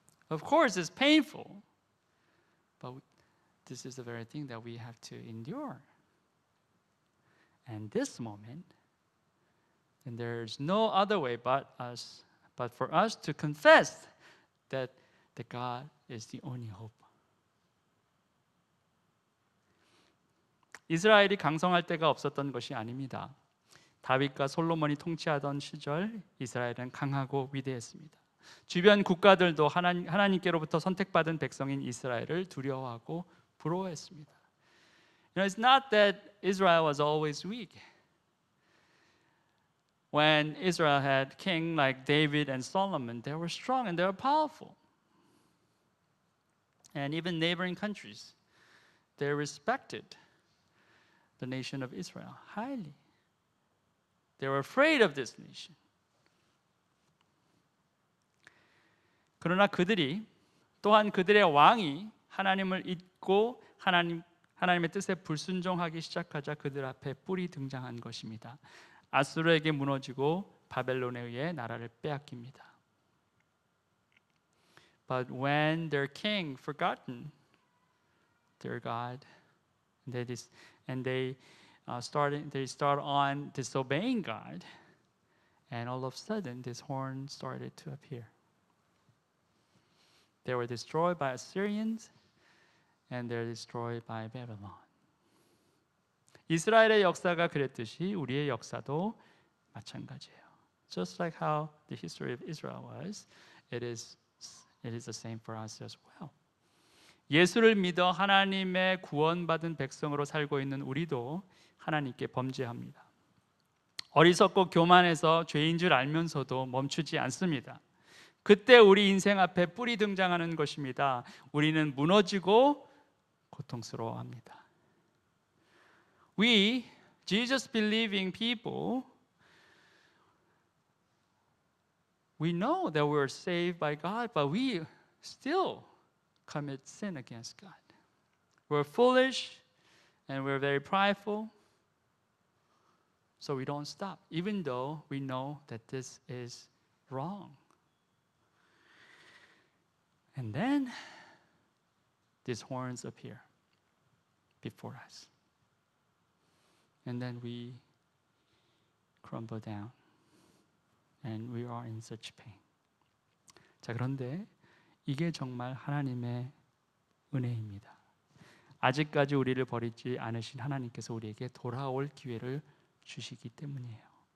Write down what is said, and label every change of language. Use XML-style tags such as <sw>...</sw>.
<en>Of course, it's painful, but this is the very thing that we have to endure. And this moment, and there's no other way but for us to confess that God is the only hope.</en> <ko>이스라엘이 강성할 때가 없었던 것이 아닙니다. 다윗과 솔로몬이 통치하던 시절 이스라엘은 강하고 위대했습니다. 주변 국가들도 하나님께로부터 선택받은 백성인 이스라엘을 두려워하고 부러워했습니다.</ko> <en>It's not that Israel was always weak. When Israel had king like David and Solomon, they were strong and they were powerful. And even neighboring countries, they respected the nation of Israel highly. They were afraid of this nation.</en> <ko>그러나 그들이 또한 그들의 왕이 하나님을 잊고 하나님의 뜻에 불순종하기 시작하자 그들 앞에 뿔이 등장한 것입니다. 아수르에게 무너지고 바벨론에 의해 나라를 빼앗깁니다.</ko> <en>But when their king forgotten their God, they start on disobeying God, and all of a sudden this horn started to appear. They were destroyed by Assyrians, and they're destroyed by Babylon.</en> <ko>이스라엘의 역사가 그랬듯이 우리의 역사도 마찬가지예요.</ko> <en>Just like how the history of Israel was, it is the same for us as well.</en> <ko>예수를 믿어 하나님의 구원받은 백성으로 살고 있는 우리도 하나님께 범죄합니다. 어리석고 교만해서 죄인 줄 알면서도 멈추지 않습니다. 그때 우리 인생 앞에 뿔이 등장하는 것입니다. 우리는 무너지고 고통스러워합니다.</ko> <en>We, Jesus believing people, we know that we're saved by God, but we still commit sin against God. We're foolish and we're very prideful, so we don't stop, even though we know that this is wrong. And then these horns appear before us. And then we crumble down and we are in such pain.</en> <ko>자, 그런데 이게 정말 하나님의 은혜입니다. 아직까지 우리를 버리지 않으신 하나님께서 우리에게 돌아올 기회를 주시기 때문이에요.</ko>